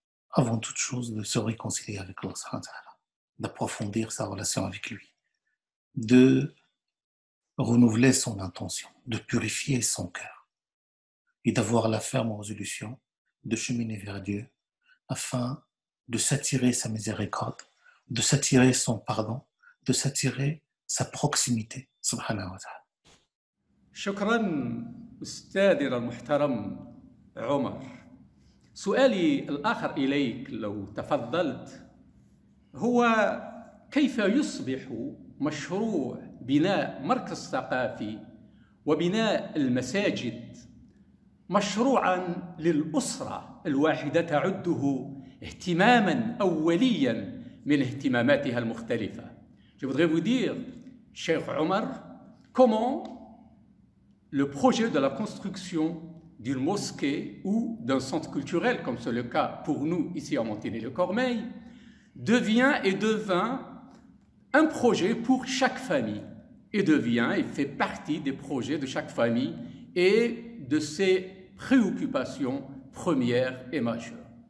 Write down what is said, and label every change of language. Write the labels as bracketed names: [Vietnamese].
[French] avant toute chose de se réconcilier avec Allah, d'approfondir sa relation avec lui, de renouveler son intention, de purifier son cœur et d'avoir la ferme résolution de cheminer vers Dieu afin de s'attirer sa miséricorde, de s'attirer son pardon, de s'attirer sa proximité, subhanahu wa ta'ala. [Arabic] شكرا أستاذنا المحترم عمر. سؤالي الآخر إليك لو تفضلت هو كيف يصبح مشروع بناء مركز ثقافي وبناء المساجد مشروعاً للأسرة الواحدة تعده اهتماماً أولياً من اهتماماتها المختلفة. [French] Je voudrais vous dire, cher Omar, comment le projet de la construction d'une mosquée ou d'un centre culturel, comme c'est le cas pour nous ici à Montigny-le-Cormeil, devint un projet pour chaque famille et fait partie des projets de chaque famille et de ses préoccupations premières et majeures.